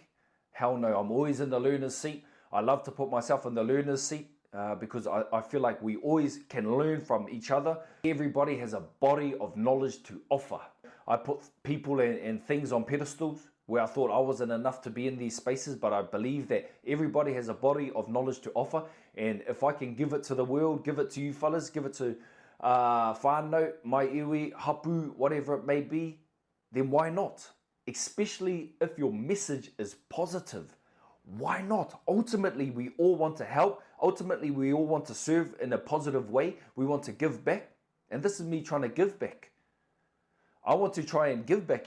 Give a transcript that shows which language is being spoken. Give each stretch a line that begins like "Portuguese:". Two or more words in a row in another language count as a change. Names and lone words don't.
English: Hell no, I'm always in the learner's seat. I love to put myself in the learner's seat because I feel like we always can learn from each other. Everybody has a body of knowledge to offer. I put people and things on pedestals where I thought I wasn't enough to be in these spaces, but I believe that everybody has a body of knowledge to offer. And if I can give it to the world, give it to you fellas, give it to
Māori: whānau, mai iwi, hapu,
English: whatever it may be, then why not? Especially if your message is positive. Why not? Ultimately, we all want to help. Ultimately, we all want to serve in a positive way. We want to give back. And this is me trying to give back. I want to try and give back.